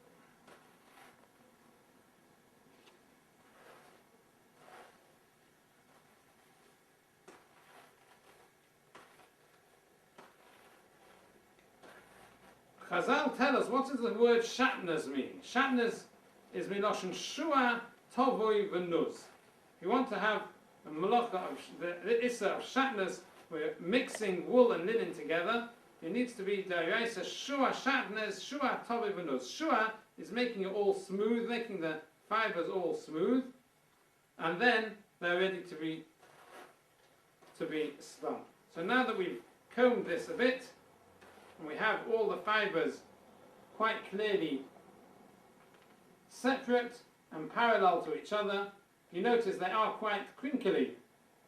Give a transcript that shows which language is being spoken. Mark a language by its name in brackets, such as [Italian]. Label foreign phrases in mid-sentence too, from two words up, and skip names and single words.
[English] Chazal tell us, what does the word shatnez mean? [Hebrew] שעטנז is מלשון שוע טווי ונוז. [English] If you want to have a malacha of the issa of shatnez, we're mixing wool and linen together. It needs to be [Hebrew] דאורייתא שוע שעטנז שוע טווי ונוז. [English] Shua is making it all smooth, making the fibers all smooth, and then they're ready to be spun. So now that we've combed this a bit, and we have all the fibres quite clearly separate and parallel to each other, you notice they are quite crinkly.